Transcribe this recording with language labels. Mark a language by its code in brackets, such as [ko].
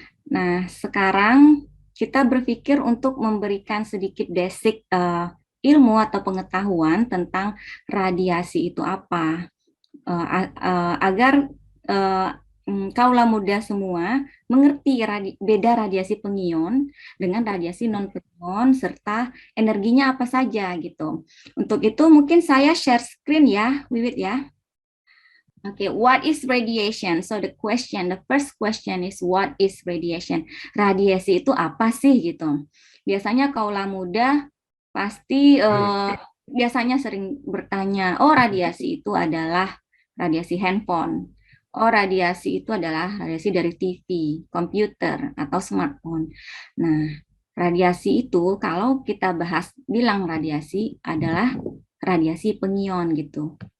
[id] Nah, sekarang kita berpikir untuk memberikan sedikit basic ilmu atau pengetahuan tentang radiasi itu apa, agar kaula muda semua mengerti beda radiasi pengion dengan radiasi non-pengion serta energinya apa saja gitu. Untuk itu mungkin saya share screen ya, Wiwit ya. [en] Okay, what is radiation? So the first question is what is radiation? [id] Radiasi itu apa sih gitu? Biasanya kaula muda pasti biasanya sering bertanya, oh radiasi itu adalah radiasi handphone. Oh radiasi itu adalah radiasi dari TV, komputer, atau smartphone. Nah, radiasi itu kalau kita bilang radiasi adalah radiasi pengion gitu.